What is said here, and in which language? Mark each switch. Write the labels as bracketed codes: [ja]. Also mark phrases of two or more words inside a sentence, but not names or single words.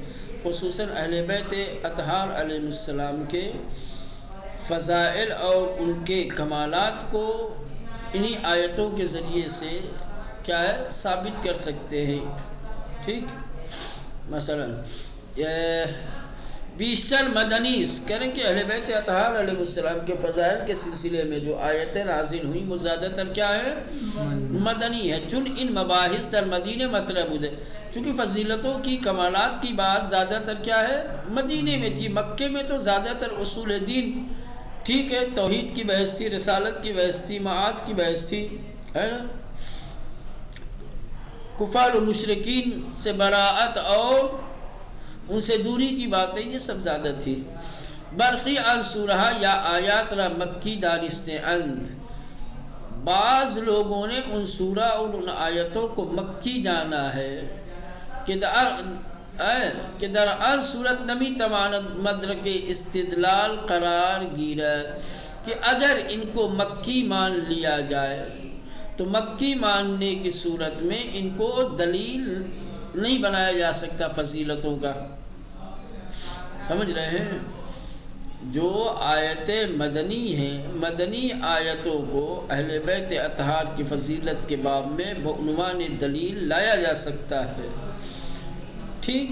[ur] خصوصاً اہل بیت اطہار [ar] علیہ السلام [ur] کے فضائل اور ان کے کمالات کو انہی آیتوں کے ذریعے سے کیا ہے، ثابت کر سکتے ہیں، ٹھیک. مثلا بیشتر مدنی کہہ رہے ہیں کہ اہل بیت اطہار [ar] علیہ السلام [ur] کے فضائل کے سلسلے میں جو آیتیں نازل ہوئیں وہ زیادہ تر کیا ہے، مدنی ہے. [fa] چون ان مباحث در [ur] مدینے مطلب ہے، چونکہ فضیلتوں کی کمالات کی بات زیادہ تر کیا ہے، مدینے میں تھی. مکے میں تو زیادہ تر اصول دین، ٹھیک ہے، توحید کی بحث تھی، رسالت کی بحث تھی، معاد کی بحث تھی، ہے نا، کفار و مشرکین سے براءت اور ان سے دوری کی باتیں، یہ سب زیادہ تھی. [fa] برخی ان سورہ یا آیات را مکی دانستہ اند، [ur] بعض لوگوں نے ان سورہ اور ان آیتوں کو مکی جانا ہے [fa] کہ در آن صورت نمی تواند مدرک استدلال قرار گیرد، [ur] کہ اگر ان کو مکی مان لیا جائے تو مکی ماننے کی صورت میں ان کو دلیل نہیں بنایا جا سکتا فضیلتوں کا. سمجھ رہے ہیں؟ جو آیتیں مدنی ہیں، مدنی آیتوں کو اہل بیت اطہار کی فضیلت کے باب میں بعنوان دلیل لایا جا سکتا ہے، ٹھیک.